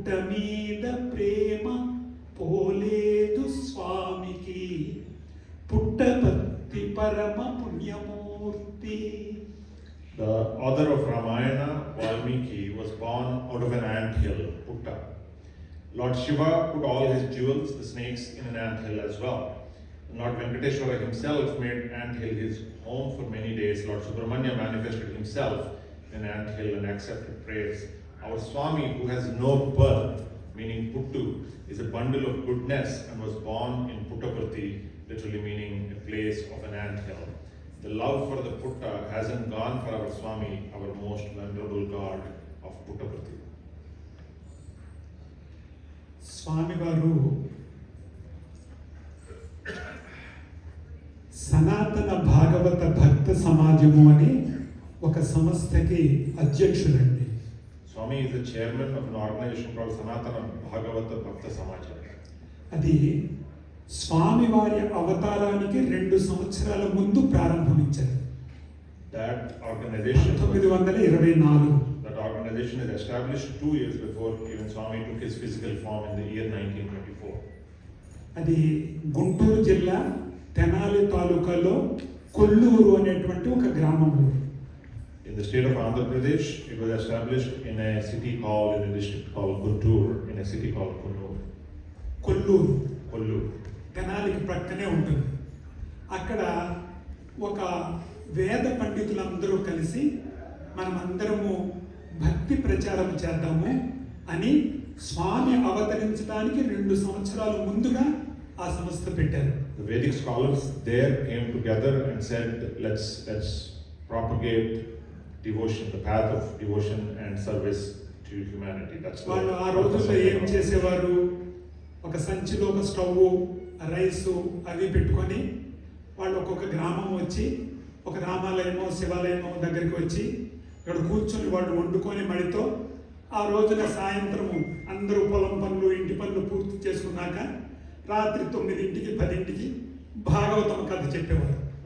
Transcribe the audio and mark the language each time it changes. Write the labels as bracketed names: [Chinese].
[Telugu] మీద ప్రేమ పోలేదు స్వామికి, పుట్టపర్తి పరమ పుణ్యమూర్తి. [English] The author of Ramayana, Valmiki, was born out of an anthill, Putta. Lord Shiva put all his jewels, the snakes, in an anthill as well. Lord Venkateshwara himself made anthill his home for many days. Lord Subramanya manifested himself in an anthill and accepted prayers. Our Swami, who has no birth, meaning Puttu, is a bundle of goodness and was born in Puttaparthi, literally meaning a place of an anthill. The love for the Putta hasn't gone for our Swami, our most venerable god of Puttaparthi. [Telugu] స్వామి వారు సనాతన భాగవత భక్త సమాజము అని ఒక సంస్థకి అధ్యక్షులండి. [English] Swami is the chairman of an organization called Sanatana Bhagavata Bhakta Samaja. [Telugu] అది స్వామి వారి అవతారానికి 2 సంవత్సరాల ముందు ప్రారంభించారు. [English] That organization 1924. That organization is established 2 years before even Swami took his physical form in the year 1924. [Telugu] అది గుంటూరు జిల్లా తెనాలి తాలూకాలో కొల్లూరు అనేటువంటి ఒక గ్రామము. [English] In the state of Andhra Pradesh, it was established in a city called, in a district called Guntur, in a city called Kunnur. [Telugu] Kolluru [English] Kollur. [Telugu] తెనాలికి ప్రక్కనే ఉంటుంది. అక్కడ ఒక వేద పండితులందరూ కలిసి మనమందరము భక్తి ప్రచారం చేద్దాము అని స్వామి అవతరించడానికి 2 సంవత్సరాల ముందుగా ఆ సంస్థ పెట్టారు. [English] The Vedic scholars there came together and said, let's propagate devotion, the path of devotion and service to humanity. That's [Telugu] వాళ్ళు ఆ రోజుల్లో ఏం చేసేవారు, ఒక సంచిలో ఒక స్టవ్, రైసు అవి పెట్టుకొని వాళ్ళు ఒక్కొక్క గ్రామం వచ్చి, ఒక రామాలయమో శివాలయమో దగ్గరికి వచ్చి ఇక్కడ కూర్చొని వాళ్ళు వండుకొని మడితో ఆ రోజున సాయంత్రము అందరూ పొలం పనులు ఇంటి పనులు పూర్తి చేసుకున్నాక రాత్రి 9ంటికి 10ంటికి భాగవతం కథ చెప్పేవారు.